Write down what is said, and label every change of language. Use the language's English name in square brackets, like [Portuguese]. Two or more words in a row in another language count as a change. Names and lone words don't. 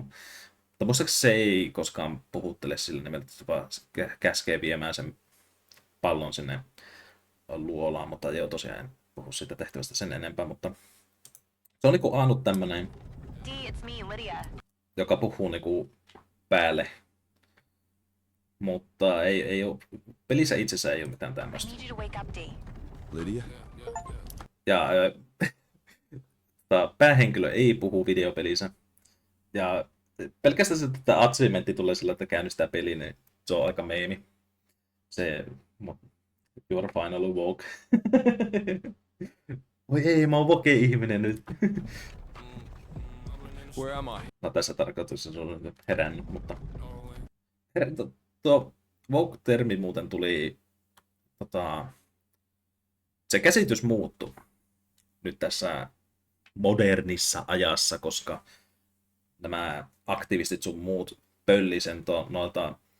[Finnish] Mutta muistaakseni se ei koskaan puhuttele sillä nimeltä, että se vaan käskee viemään sen pallon sinne luolaan, mutta joo, tosiaan en puhu siitä tehtävästä sen enempää, mutta se on niinku ainut tämmönen, [English] D, it's me, Lydia. [Finnish] joka puhuu niinku päälle, mutta ei ole, pelissä itsessään ei ole mitään [English] I [Finnish] tämmöistä. [English] need you to wake up, D. Lydia? [Finnish] Ja päähenkilö ei puhu videopelissä. Ja pelkästään se, että achievementti tulee sillä, että käynnistää peli, niin se on aika meemi. [English] Se Your final woke. [Finnish] Voi ei, mä oon woke-ihminen nyt. [English] Where am I? [Finnish] No tässä tarkoituksessa se on nyt herännyt, mutta... Tuo woke-termi muuten tuli... Se käsitys muuttui nyt tässä modernissa ajassa, koska nämä aktivistit sun muut pölli sen noilta